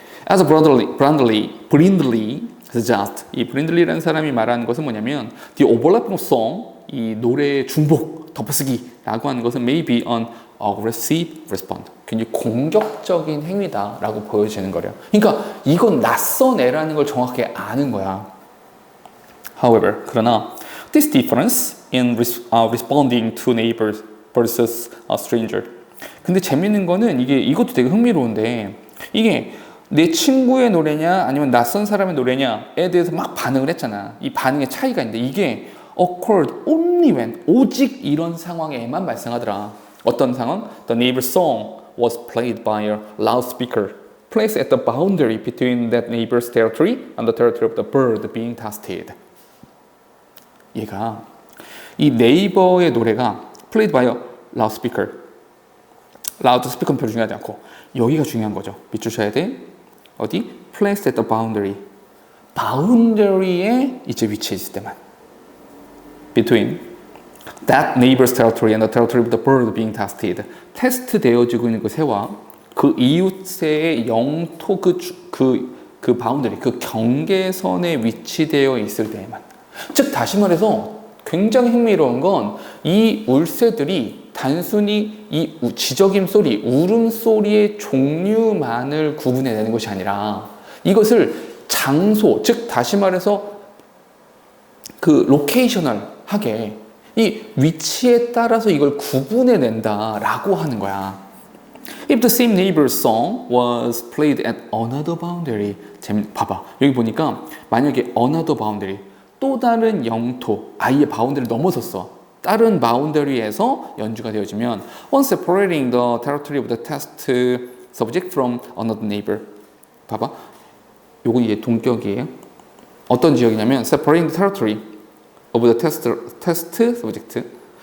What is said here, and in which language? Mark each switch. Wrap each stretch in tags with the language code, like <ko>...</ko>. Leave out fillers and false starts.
<en>As Brindley suggest</en> <ko>이 브린들리라는 사람이 말하는 것은 뭐냐면</ko> <en>the overlapping of song</en> <ko>이 노래의 중복 덮어쓰기라고 하는 것은</ko> <en>may be an aggressive response.</en> <ko>굉장히 공격적인 행위다라고 보여지는 거래요. 그러니까 이건 낯선 애라는 걸 정확하게 아는 거야.</ko> <en>However,</en> <ko>그러나</ko> <en>this difference in responding to neighbors versus a stranger.</en> <ko>근데 재밌는 거는 이것도 되게 흥미로운데 이게 내 친구의 노래냐 아니면 낯선 사람의 노래냐에 대해서 막 반응을 했잖아. 이 반응의 차이가 있는데 이게</ko> <en>occurred only when</en> <ko>오직 이런 상황에만 발생하더라. 어떤 상황?</ko> <en>The neighbor's song was played by a loudspeaker placed at the boundary between that neighbor's territory and the territory of the bird being tested.</en> <ko>얘가 이 네이버의 노래가</ko> <en>played by a loudspeaker.</en> <ko>라우드스피커는 별로 중요하지 않고 여기가 중요한 거죠. 밑줄 쳐야 돼. 어디?</ko> <en>placed at the boundary.</en> <ko>바운더리에 이제 위치해 있을 때만.</ko> <en>between that neighbor's territory and the territory of the bird being tested.</en> <ko>테스트 되어지고 있는 그 새와 그 이웃새의 영토 그 바운더리, 그 경계선에 위치되어 있을 때에만. 즉 다시 말해서 굉장히 흥미로운 건 이 울새들이 단순히 이 지저귐 소리, 울음소리의 종류만을 구분해내는 것이 아니라 이것을 장소, 즉 다시 말해서 그 로케이셔널하게 이 위치에 따라서 이걸 구분해낸다라고 하는 거야.</ko> <en>If the same neighbor's song was played at another boundary,</en> <ko>봐봐. 여기 보니까 만약에</ko> <en>another boundary,</en> <ko>또 다른 영토, 아예 바운더리를 넘어섰어. 다른 바운더리에서 연주가 되어지면</ko> <en>on separating the territory of the test subject from another neighbor.</en> <ko>봐봐. 요건 이게 동격이에요. 어떤 지역이냐면</ko> <en>separating the territory of the test subject.</en>